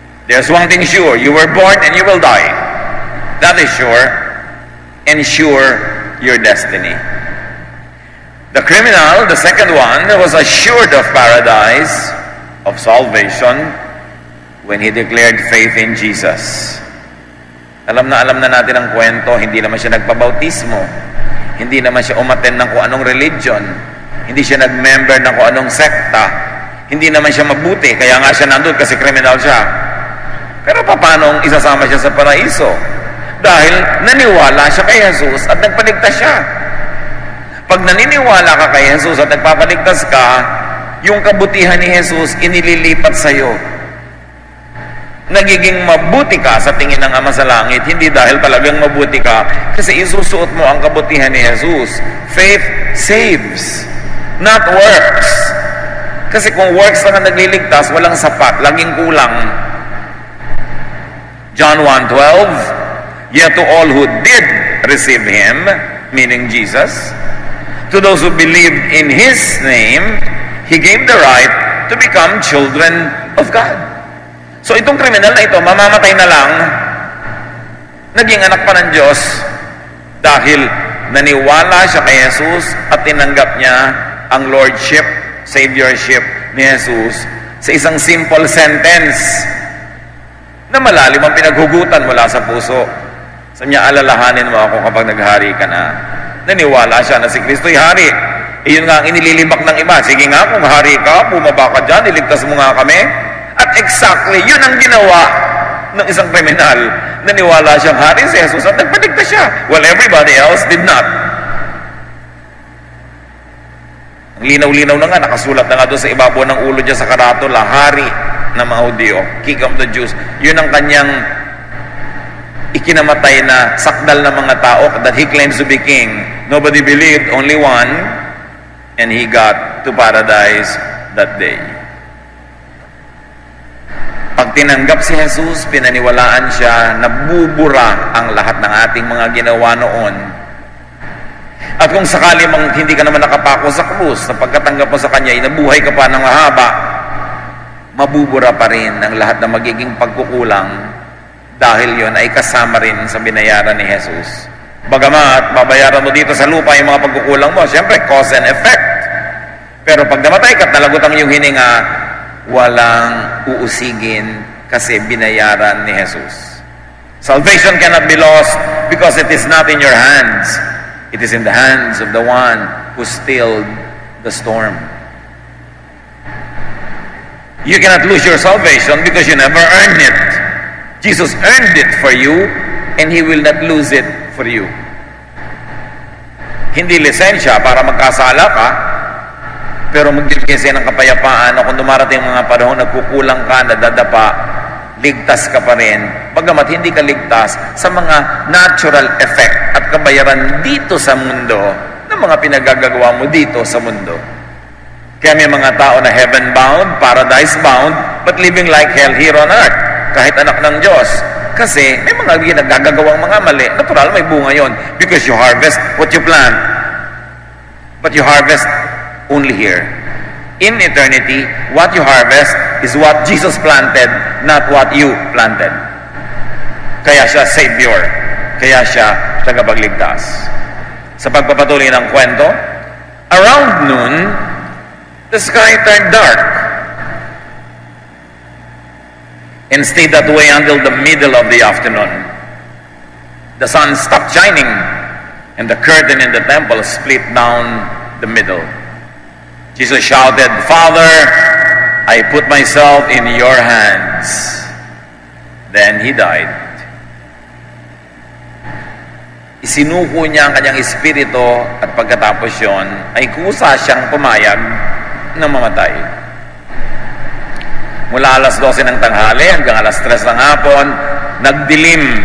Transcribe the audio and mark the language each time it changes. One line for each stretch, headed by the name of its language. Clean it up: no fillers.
English: There's one thing sure, you were born and you will die. That is sure. Ensure your destiny. The criminal, the second one, was assured of paradise, of salvation, when he declared faith in Jesus.
Filipino: Alam na natin ang kwento, hindi naman siya nagpabautismo, hindi naman siya umattend ng kung anong religion, hindi siya nag-member ng kung anong sekta, hindi naman siya mabuti, kaya nga siya nandun kasi criminal siya. Pero paano isasama siya sa paraiso? Dahil naniwala siya kay Jesus at nagpaligtas siya. Pag naniniwala ka kay Jesus at nagpapaligtas ka, yung kabutihan ni Jesus inililipat sa iyo. Nagiging mabuti ka sa tingin ng Ama sa Langit, hindi dahil talagang mabuti ka, kasi isusuot mo ang kabutihan ni Jesus.
English: Faith saves, not works.
Filipino: Kasi kung works lang ang nagliligtas, walang sapat, laging kulang.
English: John 1:12, yet to all who did receive Him, meaning Jesus, to those who believed in His name, He gave the right to become children of God.
Filipino: So itong kriminal na ito, mamamatay na lang, naging anak pa ng Diyos dahil naniwala siya kay Jesus at tinanggap niya ang Lordship, Saviorship ni Jesus sa isang simple sentence na malalim ang pinaghugutan mula sa puso. Sa niya, alalahanin mo ako kapag naghari ka na. Naniwala siya na si Kristo'y hari. Iyon nga ang inililibak ng iba. Sige nga, kung hari ka, bumaba ka dyan, iligtas mo nga kami. At exactly, yun ang ginawa ng isang kriminal. Naniwala siyang hari si Jesus at nagpaligtas siya.
English: Well, everybody else did not.
Filipino: Ang linaw-linaw na nga, nakasulat na nga doon sa ibabaw ng ulo niya sa karatula, hari ng mga Hudyo,
English: King of the Jews.
Filipino: Yun ang kanyang ikinamatay na sakdal ng mga tao
English: that he claims to be king. Nobody believed, only one, and he got to paradise that day.
Filipino: Pag tinanggap si Jesus, pinaniwalaan siya, nabubura ang lahat ng ating mga ginawa noon. At kung sakali mang hindi ka naman nakapako sa krus, sa pagkatanggap mo sa Kanya, inabuhay ka pa ng mahaba, mabubura pa rin ang lahat ng magiging pagkukulang dahil yon ay kasama rin sa binayaran ni Jesus. Bagamat babayaran mo dito sa lupa yung mga pagkukulang mo, siyempre
English: cause and effect.
Filipino: Pero pag namatay ka at nalagutan yung hininga, walang uusigin kasi binayaran ni Jesus.
English: Salvation cannot be lost because it is not in your hands. It is in the hands of the one who stilled the storm. You cannot lose your salvation because you never earned it. Jesus earned it for you and He will not lose it for you.
Filipino: Hindi lisensya para magkasala ka, pero magbibigay ng kapayapaan na kung dumarating mga panahon nagkukulang ka, nadadapa, ligtas ka pa rin, bagamat hindi ka ligtas sa mga natural effect at kabayaran dito sa mundo ng mga pinagagagawa mo dito sa mundo. Kaya may mga tao na heaven-bound, paradise-bound,
English: but living like hell here on earth,
Filipino: kahit anak ng Diyos. Kasi may mga nagagagawang mga mali.
English: Natural,
Filipino: may bunga yon
English: because you harvest what you plant. But you harvest only here. In eternity, what you harvest is what Jesus planted, not what you planted.
Filipino: Kaya siya Savior. Kaya siya tagapagligtas. Sa pagpapatuloy ng kwento,
English: around noon, the sky turned dark and stayed that way until the middle of the afternoon. The sun stopped shining and the curtain in the temple split down the middle. Jesus shouted, "Father, I put myself in your hands." Then He died.
Filipino: Isinuko niya ang kanyang espiritu at pagkatapos yon ay kusa siyang pumayag na mamatay. Mula alas 12 ng tanghali hanggang alas 3 ng hapon, nagdilim.